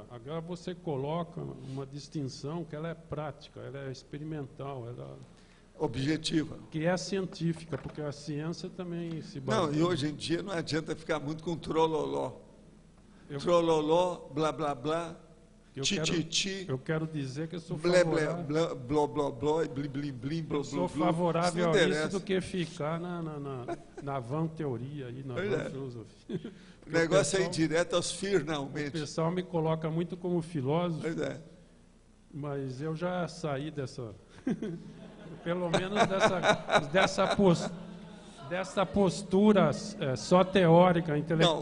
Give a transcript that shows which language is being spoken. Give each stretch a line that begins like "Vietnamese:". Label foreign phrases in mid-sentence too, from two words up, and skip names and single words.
Portuguese: Agora você coloca uma distinção que ela é prática, ela é experimental, ela... objetiva. Que é científica, porque a ciência também se baseia... Não, e hoje em dia não adianta ficar muito com trololó. Trololó, blá, blá, blá, tititi. Eu quero dizer que eu sou blé, favorável... blé, bló, bló, bló, blim, blim, blim, bló, eu sou bló, favorável a isso do que ficar na van teoria, aí, na van filosofia. O negócio é ir direto aos finalmente. O pessoal me coloca muito como filósofo, mas eu já saí dessa... pelo menos dessa postura só teórica, intelectual.